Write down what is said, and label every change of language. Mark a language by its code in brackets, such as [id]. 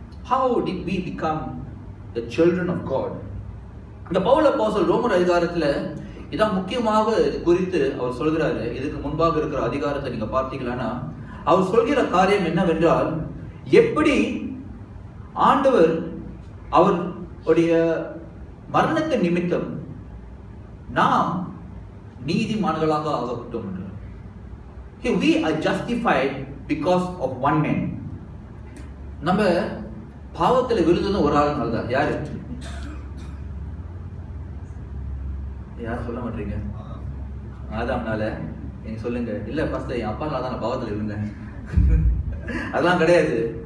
[en] How did we become the children of God? [ta] இந்த பவுல் அப்போஸ்தலன் ரோமர் அதிகாரத்துல இதான் முக்கியமாக குறித்து அவர் சொல்கிறாரு. இதுக்கு முன்பாக இருக்கிற அதிகாரத்தை நீங்க பார்த்தீங்கன்னா அவர் சொல்கிற காரியம் என்னவென்றால், எப்படி ஆண்டவர் அவருடைய மரணத்தின் நிமித்தம் நாம் நீதிமான்களாக ஆகப்பட்டோம் என்று. [en] We are justified because of one man. [ta] நம்ம பாவத்தில் விழுந்தது ஒரு ஆளுனால தான். யாரு யாரும் சொல்ல மாட்டீங்க? ஆதாம்னால. நீங்க சொல்லுங்க. இல்ல பாஸ்டர், என் அப்பானால தான் நான் பாவத்தில் விழுந்தேன். அதெல்லாம் கிடையாது.